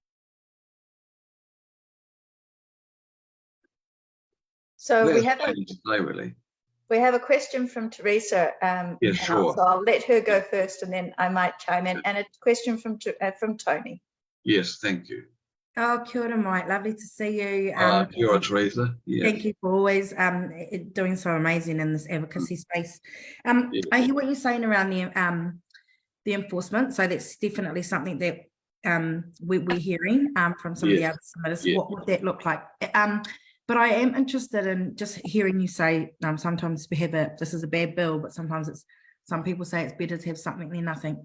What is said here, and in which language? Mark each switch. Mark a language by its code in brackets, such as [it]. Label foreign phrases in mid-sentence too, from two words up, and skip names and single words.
[en] So That's we have all to say, really. We have a question from Teresa. Yes, sure. So I'll let her go first, and then I might chime in. And a question from Tony. Yes, thank you. [mi] Oh, kia ora, [en] Mike. Lovely to see you. [mi] Kia ora, [en] Teresa. Yes. Thank you for always doing so amazing in this advocacy space. I hear what you're saying around the enforcement. So that's definitely something that we're hearing from some of the other submitters. Yes. What would that look like? But I am interested in just hearing you say sometimes we have this is a bad bill, but sometimes some people say it's better to have something than nothing.